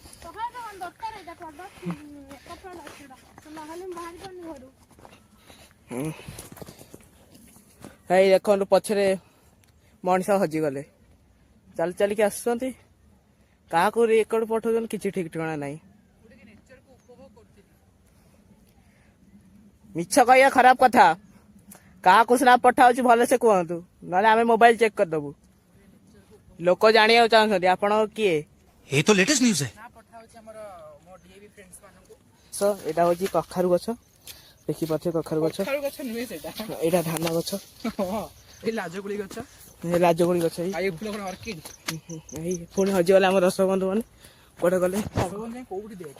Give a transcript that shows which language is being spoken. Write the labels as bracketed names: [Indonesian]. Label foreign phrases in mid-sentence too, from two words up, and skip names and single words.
[Odia] ଏଇ ଦେଖନ୍ତୁ ପଛରେ ମଣିଷ ହଜିଗଲେ ଚାଲି ଚାଲିକି ଆସୁଛନ୍ତି କାହାକୁ ରେକର୍ଡ ପଠାଉଛନ୍ତି କିଛି ଠିକ ଠିକଣା ନାହିଁ ମିଛ କହିବା ଖରାପ କଥା କାହାକୁ ସିନା ପଠାଉଛି ଭଲସେ କୁହନ୍ତୁ ନହେଲେ ଆମେ ମୋବାଇଲ ଚେକ୍ କରିଦେବୁ ଲୋକ ଜାଣିବାକୁ ଚାହୁଁଛନ୍ତି ଆପଣ କିଏ [Hindi] ये तो लेटेस्ट न्यूज है [Odia] ଏଇଟା ହଉଛି କଖାରୁ ଗଛ ଦେଖିପାରୁଥିବେ କଖାରୁ ଗଛ ନୁହେଁ ସେଇଟା ଏଇଟା ଧାନ ଗଛ ଏଇ ଲାଜଗୁଳି ଗଛ ଲାଜଗୁଳି ଗଛ ଆଉ ଫୁଲ କଣ ଅର୍କିଡ ଏଇ ପୁଣି ହଜିଗଲେ ଆମ ଦର୍ଶକ ବନ୍ଧୁ ମାନେ କୁଆଡେ ଗଲେ କୋଉଠି ଦେଖେ